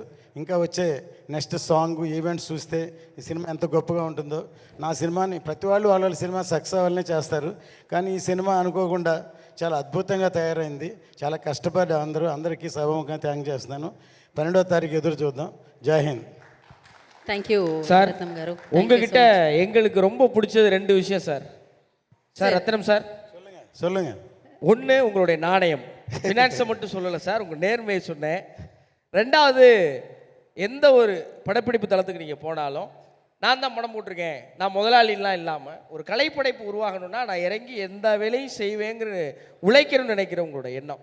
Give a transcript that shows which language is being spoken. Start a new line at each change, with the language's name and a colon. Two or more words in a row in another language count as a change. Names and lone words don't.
Telugu: ఇంకా వచ్చే
English: next song events
Telugu: చూస్తే ఈ సినిమా ఎంత గొప్పగా ఉంటుందో. నా సినిమాని ప్రతి వాళ్ళ సినిమా సక్సెస్ అవ్వాలనే చేస్తారు. కానీ ఈ సినిమా అనుకోకుండా చాలా అద్భుతంగా తయారైంది. చాలా కష్టపడి అందరికీ సభముఖంగా థ్యాంక్ చేస్తున్నాను. 12వ తారీఖు ఎదురు చూద్దాం.
Hindi: जय हिंद.
English: thank you
Tamil: சார். ரத்னம் காரு. உங்ககிட்ட எங்களுக்கு ரொம்ப பிடிச்சது 2 விஷயம் சார். சார் ரத்னம் சார் சொல்லுங்க. ஒன்று உங்களுடைய நாணயம். ஃபினான்ஸை மட்டும் சொல்லலை சார், உங்கள் நேர்மையை சொன்னேன். ரெண்டாவது, எந்த ஒரு படப்பிடிப்பு தளத்துக்கு நீங்கள் போனாலும் நான் தான் படம் போட்டிருக்கேன், நான் முதலாளிலாம் இல்லாமல் ஒரு கலைப்படைப்பு உருவாகணும்னா நான் இறங்கி எந்த வேலையும் செய்வேங்கிற உழைக்கணும்னு நினைக்கிறவங்களோட எண்ணம்.